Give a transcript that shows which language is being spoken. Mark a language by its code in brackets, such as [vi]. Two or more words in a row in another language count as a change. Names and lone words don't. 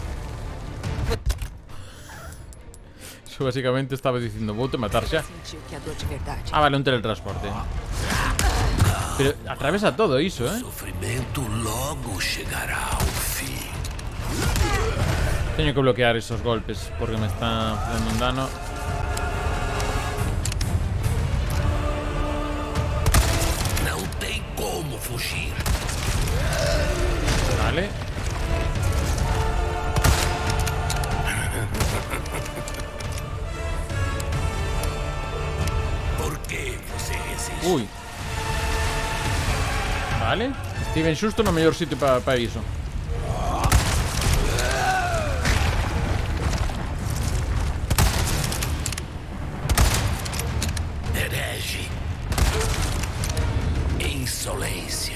[gl] Eso básicamente estaba dicindo vou te matar xa. [pt] Sentir o que é dor de verdade. [gl] Ah, vale, un teletransporte. Pero atravesa todo iso, [pt] Sofrimento logo chegará ao fim. [gl] Teño que bloquear esos golpes porque me están dando un dano. [pt] Não tem como fugir. [gl] Vale. [pt] Por que você resiste? Ui. [gl] Vale. Estiven xusto no mellor sitio para iso. [pt] Herege. Insolência.